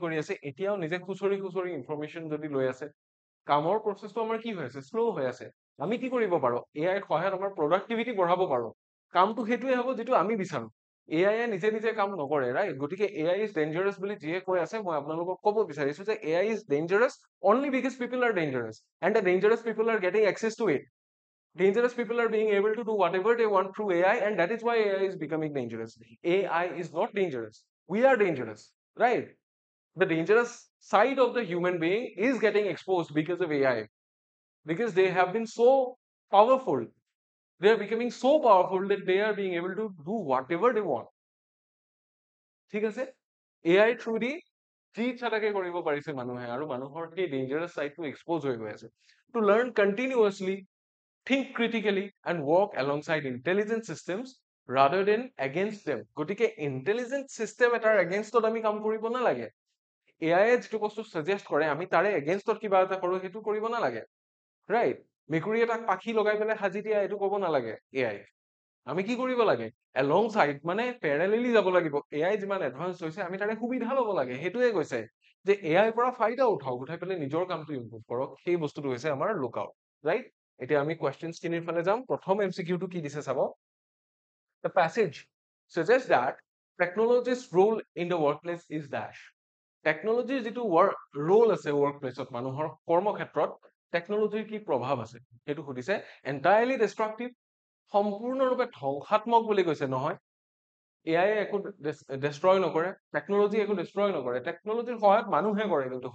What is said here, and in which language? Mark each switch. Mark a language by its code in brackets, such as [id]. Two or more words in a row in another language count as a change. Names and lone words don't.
[as] কৰি আছে এতিয়াও নিজে খুচৰি ইনফৰমেশ্যন যদি লৈ আছে কামৰ প্ৰচেছটো আমাৰ কি হৈ আছে শ্ল' হৈ আছে আমি কি কৰিব পাৰো এ আইৰ সহায়ত আমাৰ প্ৰডাক্টিভিটি বঢ়াব পাৰো কামটো সেইটোৱে হ'ব যিটো আমি বিচাৰো এ আইয়ে নিজে কাম নকৰে ৰাইট গতিকে [en] AI is dangerous [as] বুলি যিয়ে কৈ আছে মই আপোনালোকক ক'ব বিচাৰিছো যে [en] AI is ডেঞ্জাৰাছ only because people are dangerous and the dangerous people are getting access to it dangerous people are being able to do whatever they want through AI and that is why AI is becoming dangerous AI is not dangerous we are dangerous right the dangerous side of the human being is getting exposed because of AI because they have been so powerful they are becoming so powerful that they are being able to do whatever they want [as] ঠিক আছে [en] AI through [as] দি যি ইচ্ছাটাকে কৰিব পাৰিছে মানুহে আৰু মানুহৰ সেই ডেঞ্জাৰাছ চাইডটো এক্সপ'জ হৈ গৈ আছে [en] to learn continuously think critically and work alongside intelligent systems rather than against them [as] গতিকে [en] intelligent system [as] এটাৰ againstত আমি কাম কৰিব নালাগে AI যিটো বস্তু সাজেষ্ট কৰে আমি তাৰে againstত কিবা এটা কৰো সেইটো কৰিব নালাগে ৰাইট মেকুৰী এটাক পাখি লগাই পেলাই সাজি দিয়া এইটো ক'ব নালাগে AI আমি কি কৰিব লাগে [en] along side [as] মানে পেৰেলেলি যাব লাগিব এআই যিমান এডভান্স হৈছে আমি তাৰে সুবিধা ল'ব লাগে সেইটোৱে কৈছে যে এআইৰ পৰা ফাইদা উঠাওক উঠাই পেলাই নিজৰ কামটো ইমপ্ৰুভ কৰক সেই বস্তুটো হৈছে আমাৰ [en] lookout right [as] এতিয়া আমি কুৱেশ্যনছ খিনিৰ ফালে যাম প্ৰথম এমচিকিউটো কি দিছে চাব [en] The passage suggests that technology's role in the workplace is dash [as] টেকনলজিৰ যিটো ৰোল আছে [en] work placeত [as] মানুহৰ কৰ্মক্ষেত্ৰত টেকনলজিৰ কি প্ৰভাৱ আছে সেইটো সুধিছে এন্টায়াৰলি ডিষ্ট্ৰাকটিভ সম্পূৰ্ণৰূপে ধ্বংসাত্মক বুলি কৈছে নহয় এআই একো ডেষ্ট্ৰয় নকৰে টেকনলজি একো ডেষ্ট্ৰয় নকৰে টেকনলজিৰ সহায়ত মানুহে কৰে কিন্তু